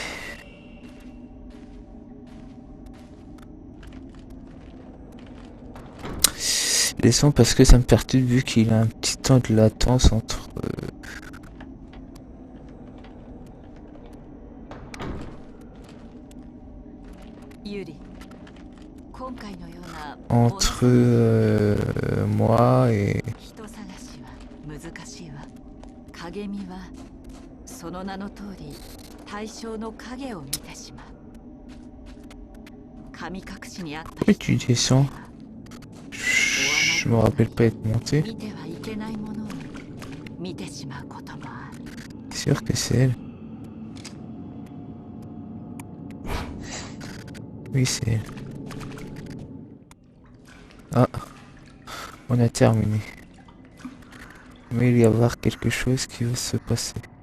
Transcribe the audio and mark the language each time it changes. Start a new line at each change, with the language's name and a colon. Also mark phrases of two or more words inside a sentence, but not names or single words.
French: sons parce que ça me perturbe vu qu'il y a un petit temps de latence entre moi et
Japanese: その名の通り対象の影を見てしまう。神隠しにあった
French: pourquoi tu descends? Je me rappelle pas être monté.
Japanese: 見てはいけないものを見てしまうこともある。
French: Sûr que c'est elle. Oui, c'est elle. Ah, on a terminé. Mais il va y avoir quelque chose qui va se passer.